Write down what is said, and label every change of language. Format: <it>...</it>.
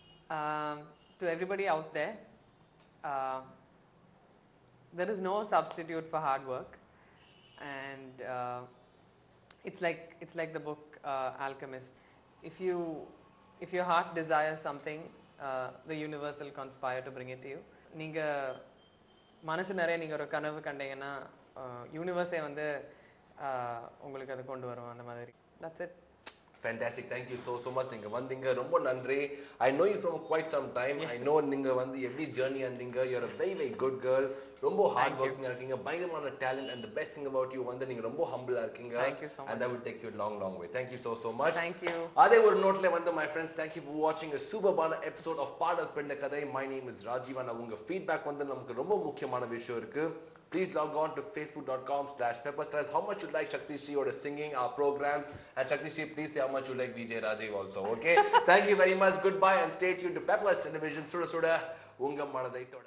<en>To everybody out there, there is no substitute for hard work, and it's like the book Alchemist. If your heart desires something, the universe will conspire to bring it to you.</en> <ta>நீங்க மனசு நிறைய நீங்க ஒரு கனவு கண்டீங்கன்னா யூனிவர்ஸே வந்து உங்களுக்கு அதை கொண்டு வரும் அந்த மாதிரி.</ta> <en>That's it. Fantastic. Thank you so much.</en> <ta>நீங்க வந்தீங்க ரொம்ப நன்றி.</ta> <en>I know you from quite some time. I know</en> <ta>நீங்க வந்து</ta> <en>every journey andinga. You're a very good girl.</en> <ta>ரொம்ப</ta> <en>hard working</en> <ta>இருக்கீங்க. பயங்கரமான</ta> <en>talent and the best thing about you</en> <ta>வந்து நீங்க ரொம்ப</ta> <en>humble</en> <ta>இருக்கீங்க.</ta> <en>Thank you so much. And that will take you a long way. Thank you so much. Thank you.</en> <ta>அதே ஒரு நோட்ல வந்து</ta> <en>my friends, thank you for watching a superபான episode of பாடல் பிறந்த கதை. My name is Rajiv and</en> <ta>உங்க feedback வந்து நமக்கு ரொம்ப முக்கியமான விஷயம் இருக்கு.</ta> <en>Please log on to facebook.com/pepperstars. How much you like Shakti Shri or singing our programs, and Shakti Shri, please say how much you like VJ Rajiv also. Okay. Thank you very much. Goodbye and stay tuned to Peppers Television.</en> <ta>Suda Suda Unga Manadai Thoda.</ta>